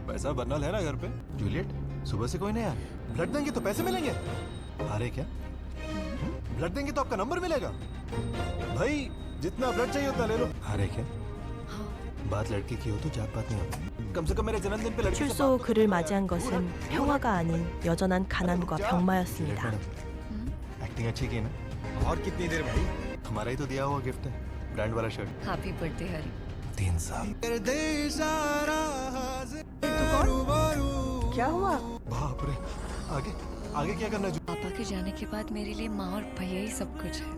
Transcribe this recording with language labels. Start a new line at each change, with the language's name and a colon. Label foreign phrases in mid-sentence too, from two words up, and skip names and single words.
Hindi: पैसा बर्नल है ना घर पे? जूलियट, सुबह से कोई नहीं आया। ब्लड देंगे तो पैसे मिलेंगे। अरे क्या ब्लड देंगे तो आपका नंबर मिलेगा? भाई जितना ब्लड चाहिए उतना ले लो। अरे क्या बात लड़की की हो तो जात पात नहीं होती। कम से कम मेरे जन्मदिन पे लड़की
Korean: 출소 후 그를 맞이한 것은 평화가 아닌 여전한 가난과 병마였습니다.
Hindi: एक्टिंग अच्छी की ना? और कितनी देर भाई? हमारा ही तो दिया हुआ गिफ्ट है, ब्रांड वाला शर्ट।
English: Happy birthday
Hindi: हरी। 3 साल। क्या हुआ? बाप रे, आगे आगे क्या करना है? पापा के जाने के बाद मेरे लिए माँ और भैया ही सब कुछ है।